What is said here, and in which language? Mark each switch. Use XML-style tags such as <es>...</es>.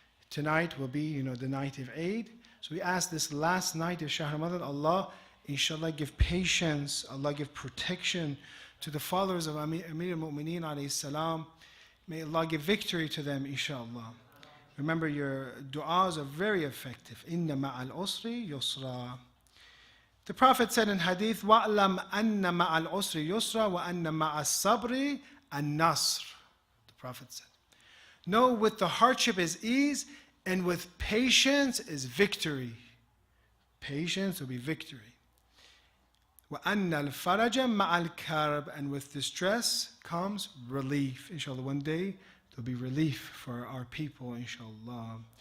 <en>Tonight will be, the night of Eid. So we ask this last night of Shahr Ramadan, Allah, inshallah, give patience, Allah give protection to the followers of Amir al-Mu'mineen alayhi salam. May Allah give victory to them, inshallah. Remember, your du'as are very effective.</en> <ar>Inna ma'al usri yusra.</ar> <en>The Prophet said in hadith,</en> <ar>وَأْلَمْ أَنَّ مَعَ الْعُسْرِ يُسْرًا وَأَنَّ مَعَ الصَّبْرِ النَّصْرِ.</ar> <en>The Prophet said, know with the hardship is ease, and with patience is victory. Patience will be victory.</en> <ar>وَأَنَّ الْفَرَجَ مَعَ الْكَرْبِ.</ar> <en>And with distress comes relief. Inshallah, one day there'll be relief for our people, inshallah.</en>